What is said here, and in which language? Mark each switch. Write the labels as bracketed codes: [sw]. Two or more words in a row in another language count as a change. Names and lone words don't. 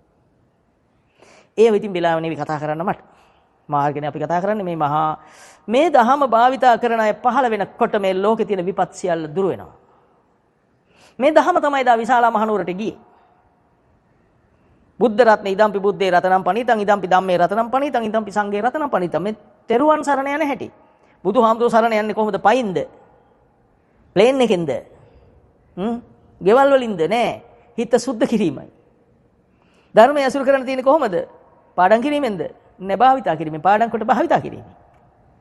[si] ඒව ඉතින් වෙලාව නෙවෙයි කතා කරන්න මට. මාර්ගනේ අපි කතා කරන්නේ මේ දහම භාවිතා කරන අය පහළ වෙනකොට මේ ලෝකේ තියෙන විපත් සියල්ල දුර වෙනවා. මේ දහම තමයි දා විශාලා මහනුවරට ගියේ. බුද්ධ රත්නේ [pi] ඉදම්පි බුද්දේ රතනම් පණිතං ඉදම්පි ධම්මේ රතනම් පණිතං ඉදම්පි සංඝේ රතනම් පණිතං [si] මේ තෙරුවන් සරණ යන හැටි. බුදුහාමුදුරුවෝ සරණ යන්නේ කොහොමද? පයින්ද? ප්ලේන් එකෙන්ද? ගෙවල් වලින්ද? නෑ. හිත සුද්ධ කිරීමයි. ධර්මය අසුර කරන්න තියෙන්නේ කොහොමද? පාඩම් කිරීමෙන්ද? නෑ භාවිතා කිරීමෙන්. පාඩම් කොට භාවිතා කිරීමෙන්.